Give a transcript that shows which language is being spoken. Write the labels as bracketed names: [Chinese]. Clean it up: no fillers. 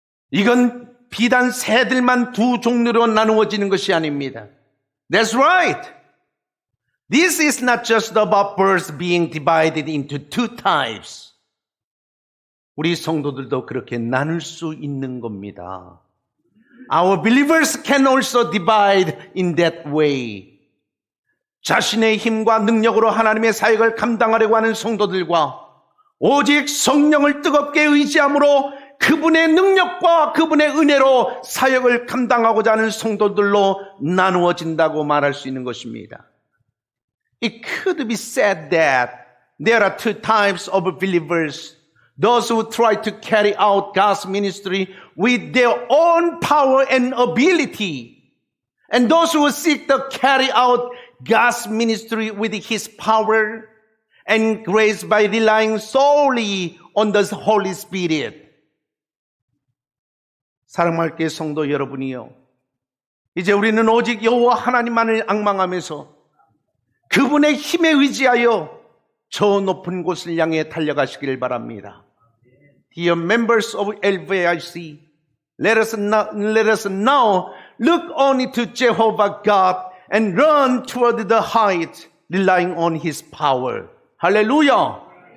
[Korean] 이건 비단 새들만 두 종류로 나누어지는 것이 아닙니다. [English] That's right. This is not just about birds being divided into two types. [Korean] 우리 성도들도 그렇게 나눌 수 있는 겁니다. [English] Our believers can also divide in that way. [Korean] 자신의 힘과 능력으로 하나님의 사역을 감당하려고 하는 성도들과 오직 성령을 뜨겁게 의지함으로 그분의 능력과 그분의 은혜로 사역을 감당하고자 하는 성도들로 나누어진다고 말할 수 있는 것입니다. [English] It could be said that there are two types of believers. Those who try to carry out God's ministry with their own power and ability. And those who seek to carry out God's ministry with His power and grace by relying solely on the Holy Spirit. [Korean] 사랑할 게 성도 여러분이요. 이제 우리는 오직 여호와 하나님만을 앙망하면서 그분의 힘에 의지하여 저 높은 곳을 향해 달려가시길 바랍니다. [English] Dear members of LVIC, let us now look only to Jehovah God and run toward the height, relying on His power. [Korean] 할렐루야!